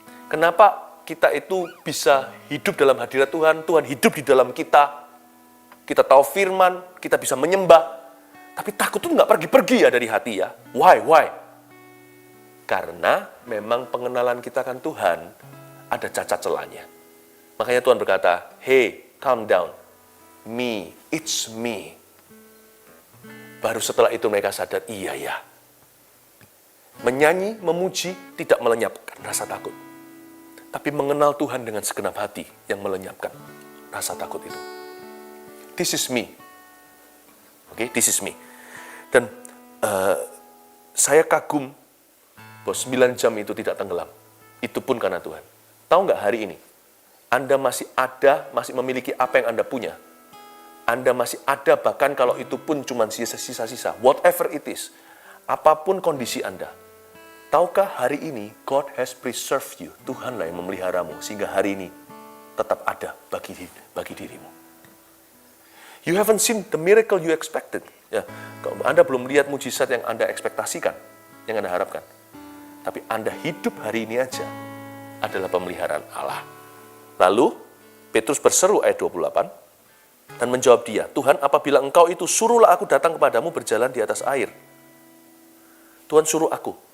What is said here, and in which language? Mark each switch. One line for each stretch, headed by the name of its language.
Indonesian: Kenapa kita itu bisa hidup dalam hadirat Tuhan? Tuhan hidup di dalam kita. Kita tahu firman, kita bisa menyembah. Tapi takut itu nggak pergi-pergi ya dari hati ya.
English: Why?
Indonesian: Karena memang pengenalan kita akan Tuhan ada cacat celahnya. Makanya Tuhan berkata,
English: hey, calm down. Me, it's me.
Indonesian: Baru setelah itu mereka sadar, iya ya. Menyanyi, memuji, tidak melenyapkan rasa takut. Tapi mengenal Tuhan dengan segenap hati yang melenyapkan rasa takut itu.
English: This is me. Oke, this is me.
Indonesian: Dan saya kagum bahwa 9 jam itu tidak tenggelam. Itu pun karena Tuhan. Tahu nggak hari ini? Anda masih ada, masih memiliki apa yang Anda punya. Anda masih ada, bahkan kalau itu pun cuma sisa-sisa.
English: Whatever it is.
Indonesian: Apapun kondisi Anda. Tahukah hari ini,
English: God has preserved you.
Indonesian: Tuhanlah yang memeliharamu, sehingga hari ini tetap ada bagi dirimu.
English: You haven't seen the miracle you expected.
Indonesian: Ya, Anda belum melihat mujizat yang Anda ekspektasikan, yang Anda harapkan. Tapi Anda hidup hari ini aja adalah pemeliharaan Allah. Lalu, Petrus berseru ayat 28, dan menjawab dia, Tuhan, apabila engkau itu, suruhlah aku datang kepadamu berjalan di atas air. Tuhan suruh aku.